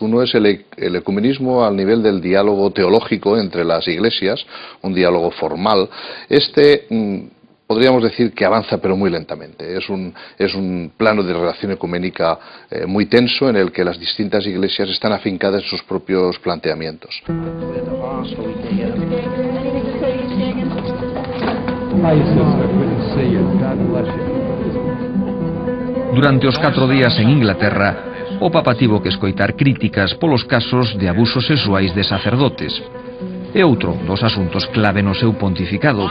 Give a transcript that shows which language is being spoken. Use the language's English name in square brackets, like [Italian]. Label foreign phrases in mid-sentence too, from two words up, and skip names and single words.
[Spanish] Uno es el ecumenismo al nivel del diálogo teológico entre las iglesias, un diálogo formal. Podríamos decir que avanza pero muy lentamente. Es un plano de relación ecuménica muy tenso en el que las distintas iglesias están afincadas en sus propios planteamientos. [Galician] Durante os 4 días en Inglaterra, o Papa tivo que escoitar críticas polos casos de abusos sexuais de sacerdotes. É outro dos asuntos clave no seu pontificado.